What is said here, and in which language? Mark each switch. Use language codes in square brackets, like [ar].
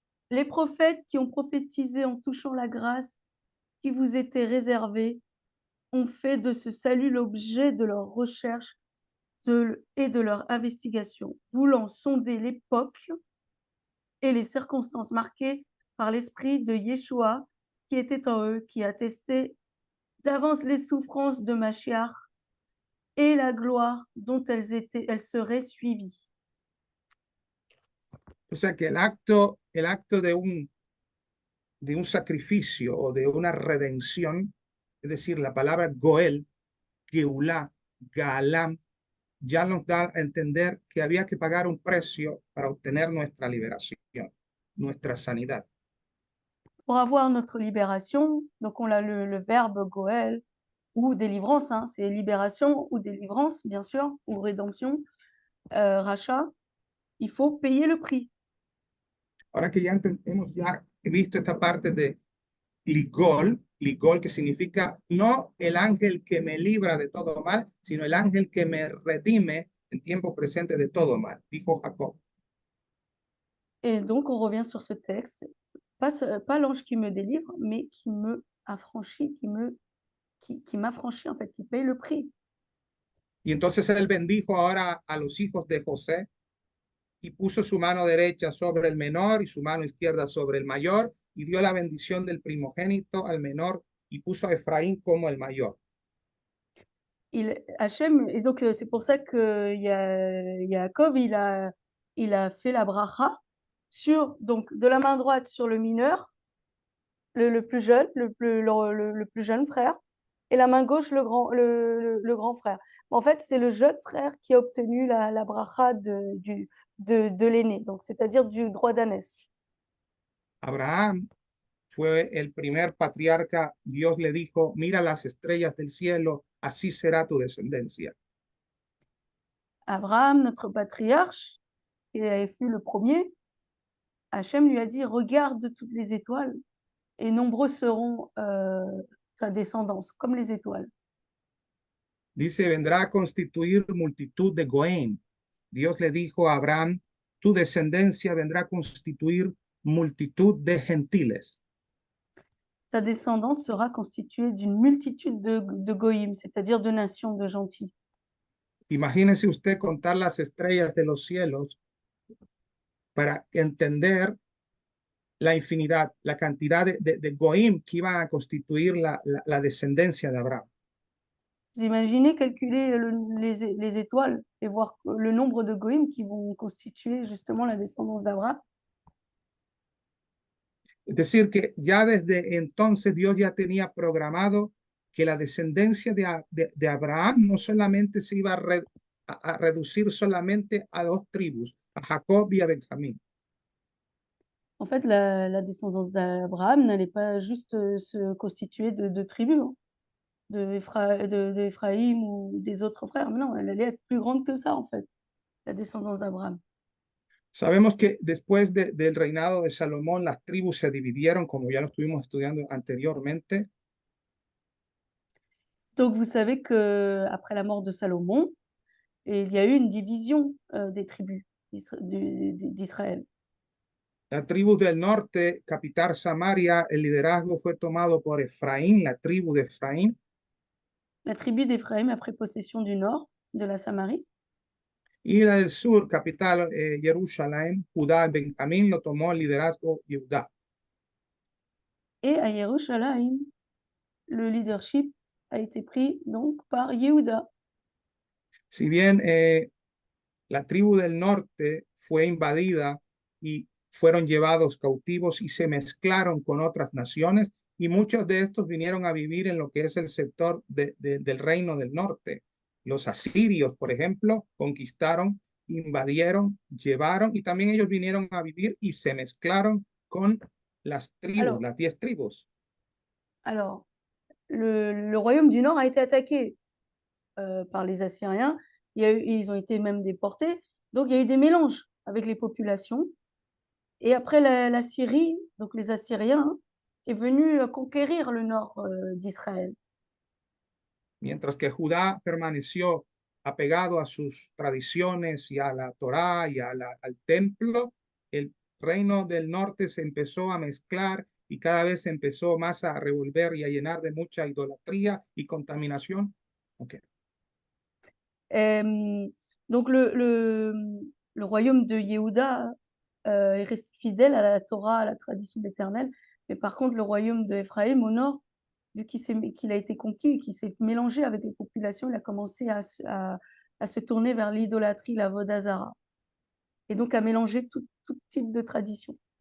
[fr] Les prophètes qui ont prophétisé en touchant la grâce qui vous était réservée ont fait de ce salut l'objet de leur recherche et de leur investigation, voulant sonder l'époque et les circonstances marquées par l'esprit de Yeshua qui était en eux, qui attestait d'avance les souffrances de Machiach et la gloire dont elles seraient suivies. [es] O sea que el acto de un sacrificio o de una redención, es decir, la palabra Goel, Geulah, Gaalam, ya nos da a entender que había que pagar un precio para obtener nuestra liberación, nuestra sanidad. [fr] Pour avoir notre libération, donc on a le verbe Goel, ou délivrance, hein, c'est libération ou délivrance, bien sûr, ou rédemption, rachat, il faut payer le prix. [es] Ahora que ya hemos ya visto esta parte de Ligol, que significa no el ángel que me libra de todo mal, sino el ángel que me redime en tiempo presente de todo mal, dijo Jacob. [fr] Et donc, on revient sur ce texte, pas l'ange qui me délivre, mais qui me affranchit, qui m'affranchit, en fait, qui paye le prix. [es] Y entonces él bendijo ahora a los hijos de José. y puso su mano derecha sobre el menor y su mano izquierda sobre el mayor, y dio la bendición del primogénito al menor y puso a Efraín como el mayor. [fr] Hachem, et donc c'est pour ça que Yaakov, il a fait la bracha sur, donc de la main droite sur le mineur, le plus jeune, le plus jeune frère, et la main gauche, le grand frère. En fait, c'est le jeune frère qui a obtenu la bracha de l'aîné, donc c'est-à-dire du droit d'ânesse. [es] Abraham fue el primer patriarca. Dios le dijo, mira las estrellas del cielo, así será tu descendencia. [fr] Abraham, notre patriarche, qui fut le premier, Hachem lui a dit, regarde toutes les étoiles et nombreux seront ta descendance, comme les étoiles. [es] Dice, vendrá a constituir multitud de Goén. Dios le dijo a Abraham, tu descendencia vendrá a constituir multitud de gentiles. [fr] Ta descendance sera constituée d'une multitude de goïm, c'est-à-dire de nations, de gentils. [es] Imagínese usted contar las estrellas de los cielos para entender la infinidad, la cantidad de Goim que iban a constituir la descendencia de Abraham. [fr] Vous imaginez calculer les étoiles et voir le nombre de goïm qui vont constituer justement la descendance d'Abraham. [es] Es decir, que ya desde entonces Dios ya tenía programado que la descendencia de Abraham no solamente se iba a reducir solamente a dos tribus, a Jacob y a Benjamín. [fr] En fait, la descendance d'Abraham n'allait pas juste se constituer de tribus, hein, d'Éphraïm ou des autres frères. Mais non, elle allait être plus grande que ça, en fait, la descendance d'Abraham. [es] Sabemos que después del reinado de Salomón, las tribus se dividieron, como ya lo estuvimos estudiando anteriormente. [fr] Donc, vous savez qu'après la mort de Salomon, il y a eu une division des tribus d'Israël. [es] La tribu del norte, capital Samaria, el liderazgo fue tomado por Efraín, la tribu de Efraín. [fr] La tribu d'Éphraïm a pris possession du nord de la Samarie. [es] Y la del sur, capital Jerusalén, Judá, Benjamín, lo tomó el liderazgo Judá. [fr] Et à Yerushalayim, le leadership a été pris donc par Yehuda. [es] Si bien la tribu del norte fue invadida y fueron llevados cautivos y se mezclaron con otras naciones, y muchos de estos vinieron a vivir en lo que es el sector del reino del norte. Los asirios, por ejemplo, conquistaron, invadieron, llevaron, y también ellos vinieron a vivir y se mezclaron con las tribus, las 10 tribus. [fr] Alors, le royaume du Nord a été attaqué par les Assyriens. Ils ont été même déportés. Donc, il y a eu des mélanges avec les populations. Et après la Syrie, donc les Assyriens, est venu conquérir le nord d'Israël. [es] Mientras que Judá permaneció apegado a sus tradiciones y a la Torá y al templo, el reino del norte se empezó a mezclar y cada vez se empezó más a revolver y a llenar de mucha idolatría y contaminación. Okay. [fr] Donc le royaume de Yehuda est resté fidèle à la Torah, à la tradition d'Éternel, mais par contre le royaume de Éphraïm au nord, vu qu'il a été conquis et qu'il s'est mélangé avec les populations, il a commencé à se tourner vers l'idolâtrie, la vodazara, et donc à mélanger tout type de tradition.